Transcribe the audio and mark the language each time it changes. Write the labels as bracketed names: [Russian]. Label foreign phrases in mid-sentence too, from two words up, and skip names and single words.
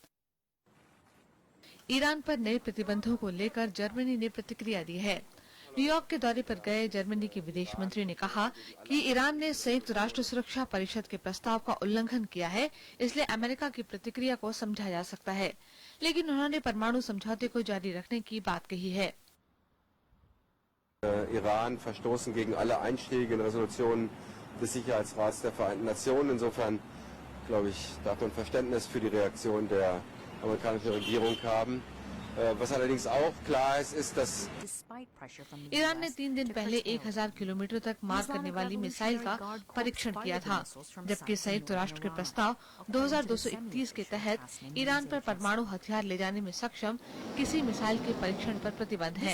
[Hindi] ईरान पर नए प्रतिबंधों को लेकर जर्मनी ने प्रतिक्रिया दी है। न्यूयॉर्क के दौरे पर गए जर्मनी के विदेश मंत्री ने कहा कि ईरान ने संयुक्त राष्ट्र सुरक्षा परिषद के प्रस्ताव का उल्लंघन किया है, इसलिए अमेरिका की प्रतिक्रिया को समझा जा सकता है, लेकिन उन्होंने परमाणु समझौते को जारी रखने की बात कही है। [German] Iran verstoßen gegen alle einschlägigen Resolutionen des Sicherheitsrats der Vereinten Nationen. Insofern, glaube ich, darf man Verständnis für die Reaktion der amerikanischen Regierung haben. Was allerdings auch klar ist, dass [Hindi] ईरान ने 3 दिन पहले 1000 किलोमीटर तक मार करने वाली मिसाइल का परीक्षण किया था, जबकि संयुक्त राष्ट्र के प्रस्ताव 2231 के तहत ईरान पर परमाणु हथियार ले जाने में सक्षम किसी मिसाइल के परीक्षण पर प्रतिबंध है।